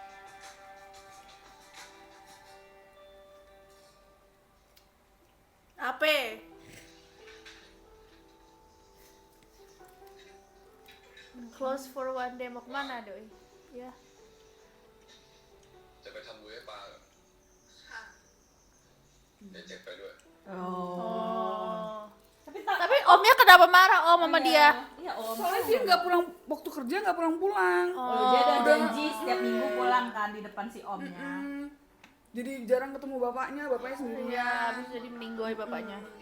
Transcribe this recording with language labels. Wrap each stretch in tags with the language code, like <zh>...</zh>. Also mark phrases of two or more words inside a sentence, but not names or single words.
<id>Apa HP.</id> <en>Close for one day,</en> <id>mau kemana doi? Ya.</id> <th>จะไปทำบุญให้ปลาเหรอ ค่ะ เดี๋ยวเจ็บไปด้วย Oh.</th> <id>Tapi Tapi omnya kenapa marah om sama dia? Iya om. Soalnya dia nggak pulang, waktu kerja nggak pulang-pulang. Oh, dia ada janji setiap minggu pulang kan di depan si omnya. Jadi jarang ketemu bapaknya sendirian. Iya, habis jadi meninggoy bapaknya.</id>